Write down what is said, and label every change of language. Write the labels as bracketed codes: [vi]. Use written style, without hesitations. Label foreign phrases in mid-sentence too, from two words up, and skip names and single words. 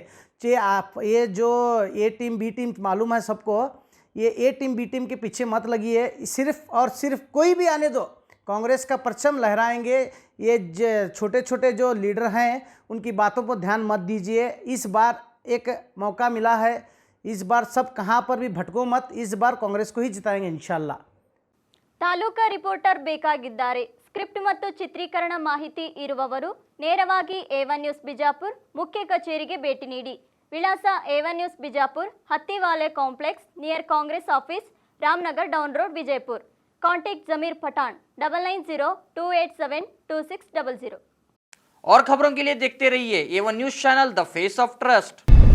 [hi] चाहे आप ये जो A टीम B टीम मालूम है सबको, ये A टीम B टीम के पीछे मत लगिए। सिर्फ और सिर्फ कोई भी आने दो, कांग्रेस का परचम लहराएंगे। ये छोटे छोटे जो लीडर हैं उनकी बातों पर ध्यान मत दीजिए। इस बार एक मौका मिला है, इस बार सब कहां पर भी भटको मत, इस बार कांग्रेस को ही जिताएंगे [ar] إن شاء الله. [kn] ತಾಲೂಕಾ ರಿಪೋರ್ಟರ್ ಬೇಕಾಗಿದ್ದಾರೆ। ಸ್ಕ್ರಿಪ್ಟ್ ಮತ್ತು ಚಿತ್ರೀಕರಣ ಮಾಹಿತಿ ಇರುವವರು ನೇರವಾಗಿ A1 ನ್ಯೂಸ್ ಬಿಜಾಪುರ್ ಮುಖ್ಯ ಕಚೇರಿಗೆ ಭೇಟಿ ನೀಡಿ। ವಿಳಾಸ A1 ನ್ಯೂಸ್ ಬಿಜಾಪುರ್, ಹತ್ತಿವಾಲೆ ಕಾಂಪ್ಲೆಕ್ಸ್, [en] near Congress office, [kn] ರಾಮನಗರ್ [en] down road, [kn] ವಿಜಯಪುर। [hi] कांटेक्ट जमीर पठान 9902872600। और खबरों के लिए देखते रहिए A1 न्यूज़ चैनल, [en] the face of trust.